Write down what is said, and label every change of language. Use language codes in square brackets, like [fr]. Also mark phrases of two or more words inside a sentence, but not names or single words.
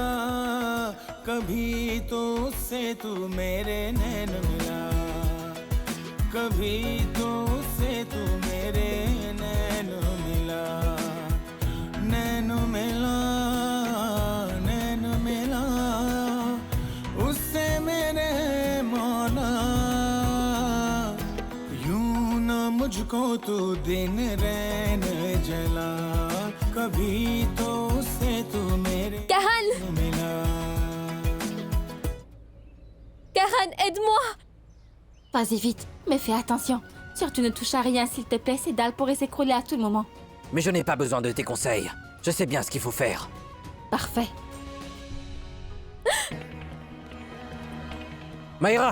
[hi] कभी तो उससे तू मेरे नैन मिला, कभी तो उससे तू मेरे नैन मिला, नैन मिला, नैन मिला, उससे मेरे मौला, यूं न मुझको तू दिन रैन जला, कभी तो उससे तू मेरे Karan! मिला. [fr] Karan, aide-moi! Vas-y vite, mais fais attention. Surtout ne touche à rien, s'il te plaît, ces dalles pourraient s'écrouler à tout moment. Mais je n'ai pas besoin de tes conseils. Je sais bien ce qu'il faut faire. Parfait. Mayra!